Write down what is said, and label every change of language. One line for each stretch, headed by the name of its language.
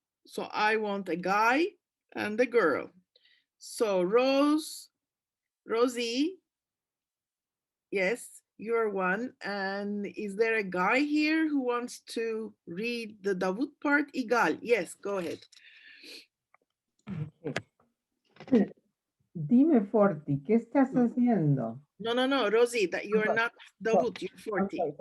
English: So I want a guy and a girl. So Rosie, yes, you're one. And is there a guy here who wants to read the Davut part? Igal, yes, go ahead.
Ladino: Dime, Forti, ¿qué estás haciendo?
English: No, Rosie, that you're not Davut, you're 40.